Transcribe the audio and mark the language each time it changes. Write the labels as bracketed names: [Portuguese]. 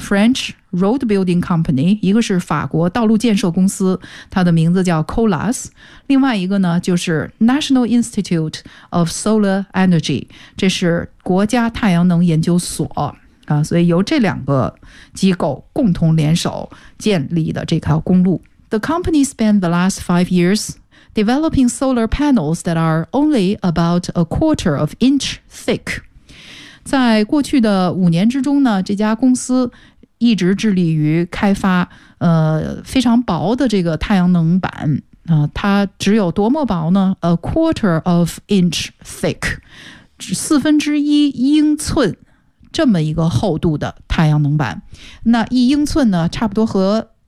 [Chinese] French Road Building Company， 一个是法国道路建设公司，它的名字叫 Colas， 另外一个呢就是 National Institute of Solar Energy， 这是国家太阳能研究所啊。所以由这两个机构共同联手建立的这条公路。 [English] The company spent the last 5 years developing solar panels that are only about a quarter of inch thick。 [Chinese] 在过去的五年之中呢，这家公司一直致力于开发非常薄的这个太阳能板啊，它只有多么薄呢？ [English] A quarter of inch thick， [Chinese] 四分之一英寸这么一个厚度的太阳能板。那一英寸呢，差不多和